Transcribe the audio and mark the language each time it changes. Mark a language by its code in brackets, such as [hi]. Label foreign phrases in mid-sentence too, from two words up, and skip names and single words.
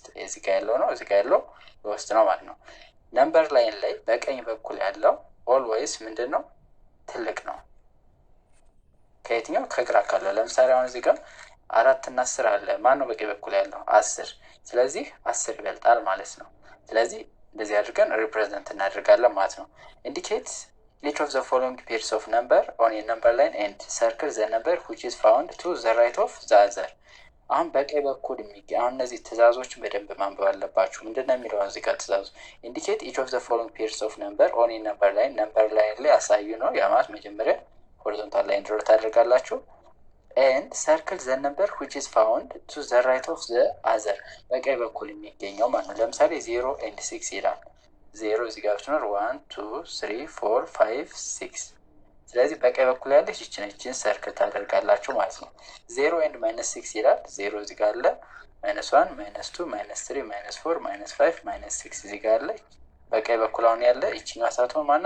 [am] እዚህ ጋር ያለው ነው። እዚህ ጋር ያለው ሎስት ነው ማለት ነው። [en] number line [am] ላይ በቀኝ በኩል ያለው ኦልዌይስ ምንድን ነው? ትልቅ ነው። ከየትኛው? ከግራ ካለው። ለምሳሌ አሁን እዚህ ጋር 4 እና 10 አለ። ማን ነው በቀኝ በኩል ያለው? 10። ስለዚህ 10 ይበልጣል ማለት ነው። ስለዚህ እንደዚህ አድርገን ሪፕሬዘንት እናደርጋለን ማለት ነው። [en] indicate each of the following pairs of number on a number line and circle the number which is found to the right of the other። [am] አሁን በቀኝ በኩል አሁን እነዚህ ትእዛዞችን በደንብ ማንበብ አለባችሁ። ምንድነው የሚለው እዚህ ጋር ትእዛዙ? [en] indicate each of the following pairs of number on a number line number line [am] ላይ አሳዩ ነው። ያ ማለት መጀመሪያ [en] horizontal line [am] ድሮ ታደርጋላችሁ። [en] and circle the number which is found to the right of the other [am] በቀኝ በኩል የሚገኘው ማለት ነው። ለምሳሌ 0 and 6 ይላል። 0 እዚህ ጋር ብትኖር 1 2 3 4 5 6 ስለዚህ በቀኝ በኩል ያለች ይችን ሰርክል ታደርጋላችሁ ማለት ነው። 0 and -6 ይላል። 0 እዚህ ጋር አለ። -1 -2 -3 -4 -5 -6 እዚህ ጋር አለ። በቀኝ በኩል አሁን ያለ ይችኛው ሳትሆን ማናት?